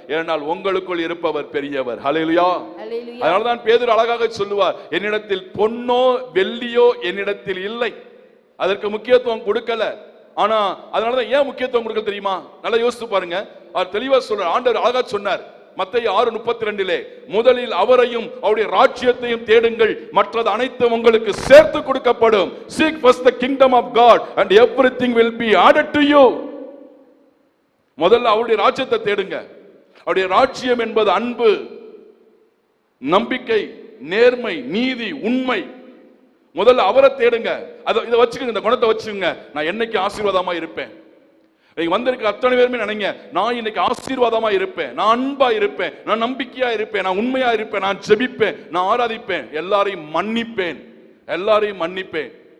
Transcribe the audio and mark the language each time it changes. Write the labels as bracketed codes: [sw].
[ta] ஏனென்றால் உங்களுக்குள் இருப்பவர் பெரியவர். ஹல்லேலூயா. அதனால்தான் பேதுரு அழகாக சொல்லுவார், என்னிடத்தில் பொன்னோ வெள்ளியோ என்னிடத்தில் இல்லை. அதற்கு முக்கியத்துவம் கொடுக்கல. ஆனா அதனாலதான் ஏன் முக்கியத்துவம் கொடுக்க தெரியுமா? நல்லா யோசித்து பாருங்க. அவர் தெளிவா சொல்றார். ஆண்டவர் அழகா சொன்னார் மத்தேயு 6:32, முதலில் அவரையும் அவருடைய ராஜ்யத்தையும் தேடுங்கள், மற்றது அனைத்தும் உங்களுக்கு சேர்த்து கொடுக்கப்படும். [en] Seek first the kingdom of God and everything will be added to you. [ta] முதல்ல அவருடைய ராஜ்யத்தை தேடுங்க. அவருடைய ராஜ்யம் என்பது அன்பு, நம்பிக்கை, நேர்மை, நீதி, உண்மை. முதல்ல அவரை தேடுங்க. இதை வச்சுக்கோங்க, இந்த குணத்தை வச்சுக்கோங்க. நான் என்னைக்கு ஆசீர்வாதமா இருப்பேன். நீங்க வந்திருக்க அத்தனை பேருமே நினைங்க, நான் இன்னைக்கு ஆசீர்வாதமா இருப்பேன், நான் அன்பா இருப்பேன், நான் நம்பிக்கையா இருப்பேன், நான் உண்மையா இருப்பேன், நான் ஜெபிப்பேன், நான் ஆராதிப்பேன், எல்லாரையும் மன்னிப்பேன், எல்லாரையும் மன்னிப்பேன்.